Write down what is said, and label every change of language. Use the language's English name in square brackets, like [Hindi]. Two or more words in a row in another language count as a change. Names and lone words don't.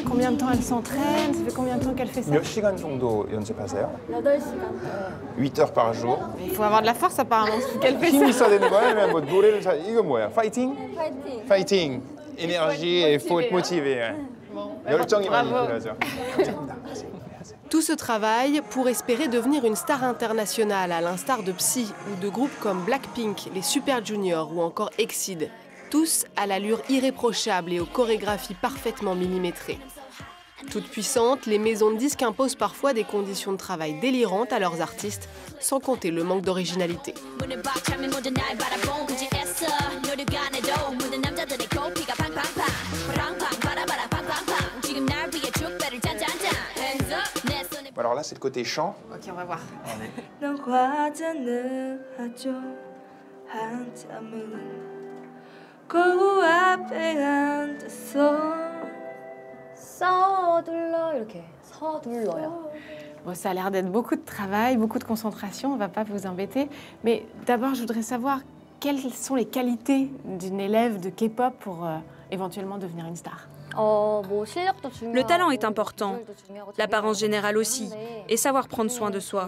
[French] Combien de temps elle s'entraîne? Ça fait combien de temps qu'elle fait ça? [Korean] 몇 시간 정도 연습하세요? 8시간. [French] 8 heures par jour. Il faut avoir de la force apparemment pour qu'elle fait [Korean] 힘이 [French] ça. [Korean] 있어야 되는 거야? 아니면 뭐 노래를 잘... 이건 뭐야? 파이팅? 파이팅. 파이팅! [French] énergie et il faut être motivé. Bon, [Korean] 열정이 많이 [French] bravo. [Korean] 필요하죠. [French] Tout ce travail pour espérer devenir une star internationale, à l'instar de Psy ou de groupes comme Blackpink, les Super Junior ou encore Exceed. Tous à l'allure irréprochable et aux chorégraphies parfaitement millimétrées. Toutes puissantes, les maisons de disques imposent parfois des conditions de travail délirantes à leurs artistes, sans compter le manque d'originalité. Alors là, c'est le côté chant. Ok, on va voir. [Korean] 넌 과자는 하죠 한참은 거울 앞에 앉았어. 서둘러 이렇게 서둘러요. [French] Bon, ça a l'air d'être beaucoup de travail, beaucoup de concentration, on ne va pas vous embêter. Mais d'abord, je voudrais savoir quelles sont les qualités d'une élève de K-pop pour éventuellement devenir une star. Le talent est important, l'apparence générale aussi, et savoir prendre soin de soi.